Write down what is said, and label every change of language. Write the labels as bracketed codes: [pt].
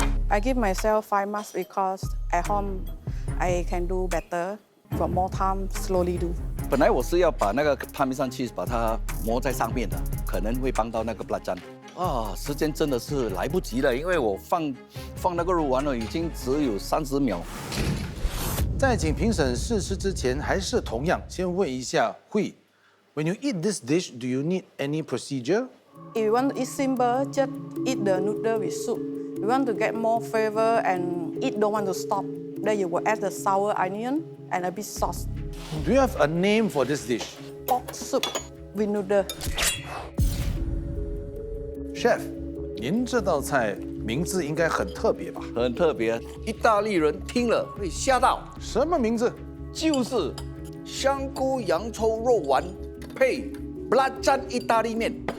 [en] I give myself 5 months because at home I can do better. For more time, slowly do. [zh] 本来我是要把那个帕米上去把它磨在上面的，可能会帮到那个布拉詹。啊，时间真的是来不及了，因为我放那个肉丸了，已经只有30秒。在请评审试吃之前，还是同样先问一下慧 ， [en] When you eat this dish, do you need any procedure? If you want to eat simple, just eat the noodle with soup. If you want to get more flavor and eat don't want to stop, then you will add the sour onion and a bit sauce. Do you have a name for this dish? Pork soup with noodle. [zh] Chef，您这道菜名字应该很特别吧？很特别，意大利人听了会吓到，什么名字？就是香菇洋葱肉丸配布拉詹意大利面。